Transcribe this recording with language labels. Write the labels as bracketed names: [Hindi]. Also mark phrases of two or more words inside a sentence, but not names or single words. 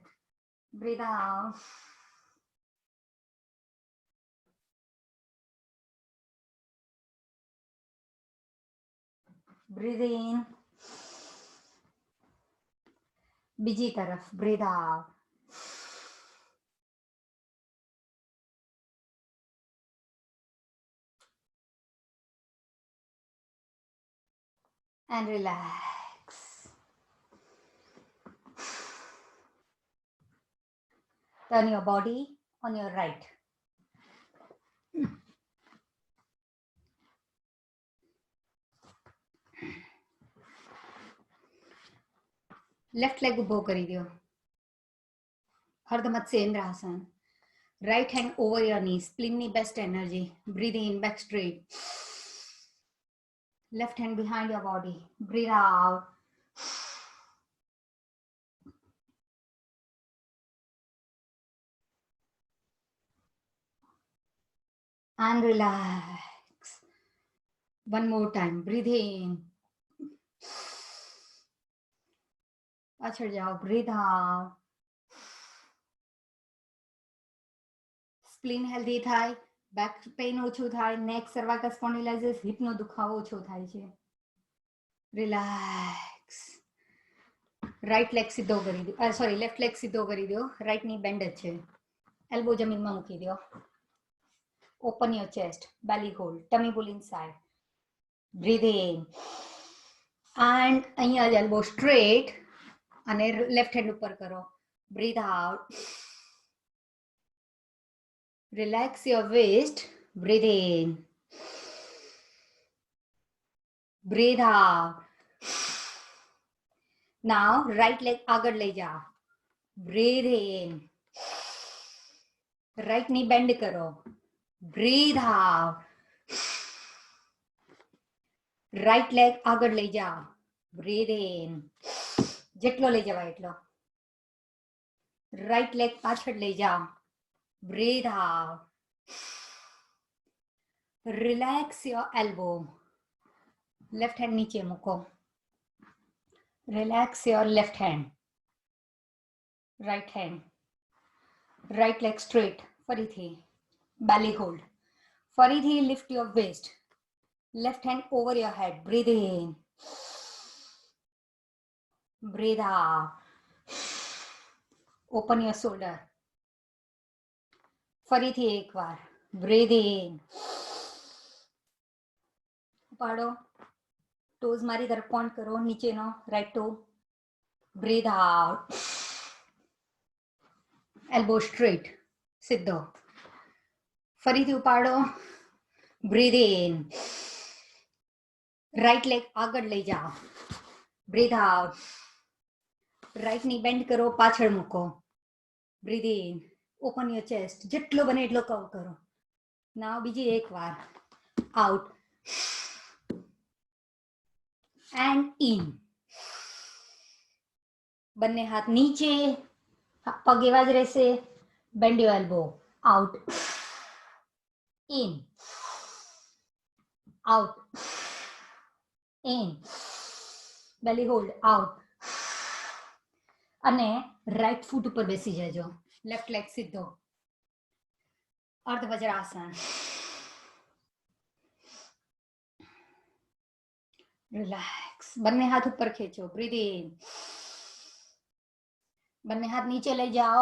[English] Breathe out. Breathe in. [Gujarati] બીજી તરફ. [English] breathe out. and relax. Turn your body on your right. Left leg [Gujarati] ઉભો કરી દો. અર્ધમત્સ્યેન્દ્રાસન. [English] Right hand over your knees. Spleen ની best energy. Breathe in, back straight. Left hand behind your body. Breathe out. And relax. One more time. Breathe in. [Gujarati] પાછળ જાઓ. [English] Breathe out. Spleen healthy થાય. back pain [Gujarati] ઓછું થાય. [English] neck cervical spondylitis [Gujarati] હિપનો દુખાવો ઓછો થાય છે. રિલેક્સ. [English] right leg [Gujarati] સીધો કરી દો. [English] sorry, left leg [Gujarati] સીધો કરી દો. [English] right knee bend [Gujarati] જ છે. એલ્બો જમીનમાં મૂકી દો. [English] Open your chest, belly hold, tummy pull inside. Breathe in. And [Gujarati] અહીંયા જ [English] elbow straight અને left hand [Gujarati] ઉપર કરો. [English] Breathe out. Relax your waist. Breathe in. Breathe out. Now right leg [Gujarati] આગળ લઈ જાઓ. [English] Breathe in. Right knee bend કરો. Breathe out. Right leg [Gujarati] આગળ લઈ જાઓ. [English] Breathe in. [Gujarati] જેટલો લઈ જવાય એટલો. [English] Right leg [Gujarati] પાછળ લઈ જાઓ. [English] Breathe out. Relax your elbow. Left hand [Gujarati] નીચે મૂકો. [English] Relax your left hand. Right hand. Right leg straight. ફરીથી. Belly hold. ફરીથી lift your waist. Left hand over your head. Breathe in. Breathe out. Open your shoulder. [Gujarati] ફરીથી એકવાર. [English] Breathe in. [Gujarati] ઉપાડો. ટોઝ મારી તરફ પોઇન્ટ કરો. નીચેનો [English] right toe. Breathe out. Elbow straight. [Gujarati] સીધો. ફરીથી ઉપાડો. [English] Breathe in. Right leg [Gujarati] આગળ લઈ જાઓ. [English] Breathe out. Right knee bend [Gujarati] કરો. પાછળ મૂકો. [English] Breathe in. Open your chest. [Gujarati] જેટલો બને એટલો કવર કરો. Now બીજી એકવાર. [English] Out. And in. [Gujarati] બંને હાથ નીચે. પગ એવા જ રહેશે. [English] Bend your elbow. Out. In. Out. In. Belly hold. Out. [Gujarati] અને રાઈટ ફૂટ ઉપર બેસી જજો. [English] left leg [Gujarati] સીધો. અર્ધ વજ્રાસન. રિલેક્સ. બંને હાથ ઉપર ખેંચો. [English] breathe in. [Gujarati] બંને હાથ નીચે લઈ જાઓ.